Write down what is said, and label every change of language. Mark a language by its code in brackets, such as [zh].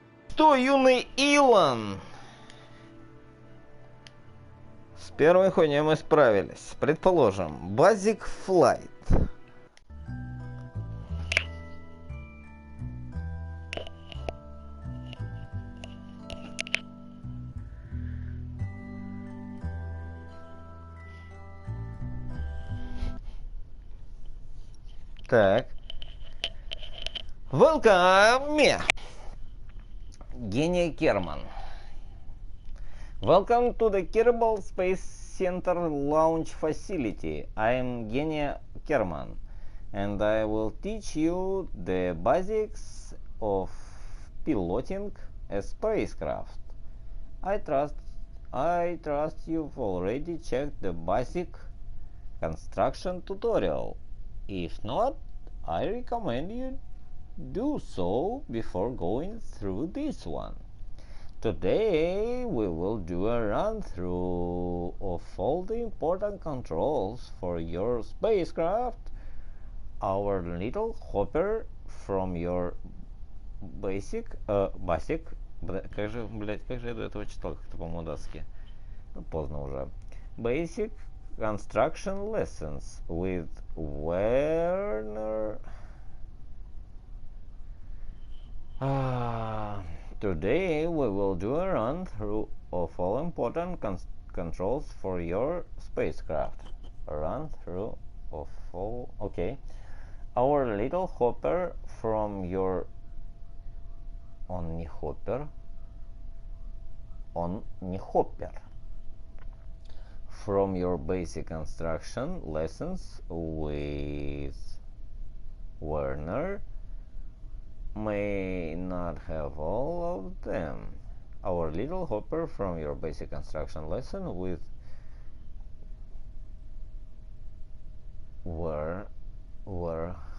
[ru] Что, юный Илон? С первой хуйней мы справились. Предположим, Basic Flight. Так. [en] Welcome, Гений Керман. Welcome to the Kerbal Space Center Launch Facility. I am Genia Kerman, and I will teach you the basics of piloting a spacecraft. I trust you've already checked the basic construction tutorial. If not, I recommend you do so before going through this one. Today we will do a run-through of all the important controls for your spacecraft. Our little hopper from your basic, [ru] как же я до этого читал, как-то по-модовски. Ну, поздно уже. [en] Basic construction lessons with Werner. Today we will do a run through of all important controls for your spacecraft. A run through of all. Okay. Our little hopper from your. [ru] Он не hopper. Он не hopper. [en] From your basic construction lessons with Werner may not have all of them. Our little hopper from your basic construction lesson with Werner.